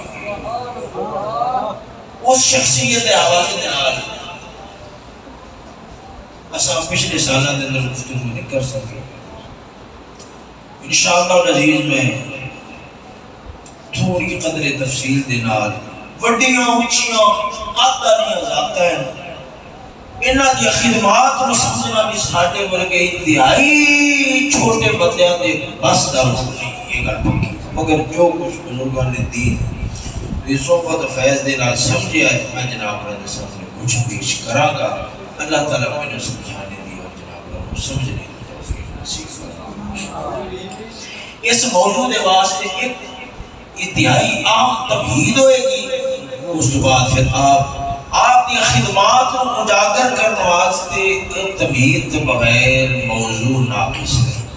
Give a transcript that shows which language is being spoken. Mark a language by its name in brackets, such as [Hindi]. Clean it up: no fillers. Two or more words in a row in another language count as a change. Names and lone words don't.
[Punjabi] اس شخصیت حوالے دے اساں پچھلے سالہ دے اندر گفتگو نہیں کر سکے۔ [Arabic] انشاءاللہ العزیز [Punjabi] میں تھوڑی قدر تفصیل دے نال وڈیاں اونچیاں قدریاں ذاتاں انہاں دی خدمات نو سمجھنا بھی ساڈے ورگے انتہائی چھوٹے بندیاں دے بس دا نہیں، یہ گل پکی۔ مگر جو کچھ بزرگاں نے دین دی صحبت فیض دے نال سمجھیا ہے میں جناب دے سامنے کچھ پیش کراں گا۔ [Urdu] اللہ تعالیٰ مجھے سمجھانے دی اور جناب کو سمجھنے دی توفیق نصیب فرمائے۔ اس موضوع دے واسطے ایک انتہائی عام تمہید ہوئے گی، اس بعد پھر آپ کی خدمات کو اجاگر کرنے واسطے ایک تمہید بغیر موضوع ناقص ہے۔